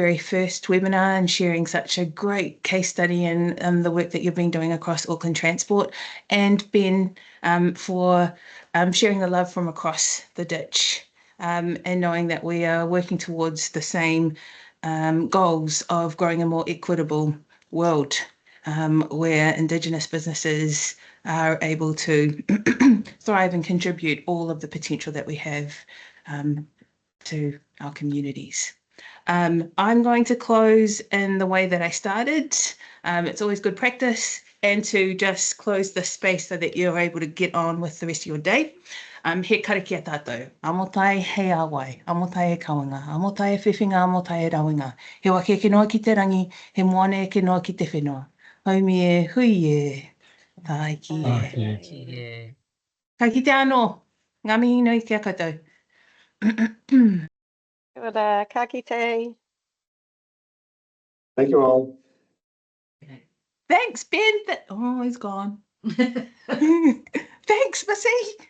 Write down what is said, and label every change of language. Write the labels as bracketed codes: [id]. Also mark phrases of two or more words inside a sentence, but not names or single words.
[en] very first webinar and sharing such a great case study and the work that you've been doing across Auckland Transport, and Ben for sharing the love from across the ditch and knowing that we are working towards the same goals of growing a more equitable world where Indigenous businesses are able to thrive and contribute all of the potential that we have to our communities. I'm going to close in the way that I started. It's always good practice, and to just close the space so that you're able to get on with the rest of your day. [mi] He kare kia tātou. Amotai he awai, amotai e kawanga, amotai e whiwhinga, amotai e rawinga. He wake e noa ki te rangi, he moane e noa ki te whenua. Haumi e, hui e, tai ki e. Ka ki te anō, ngā mihi nui kia koutou. Kia ora, ka kite. [en] Thank you all. Thanks, Ben. Oh, he's gone. Thanks, Missy.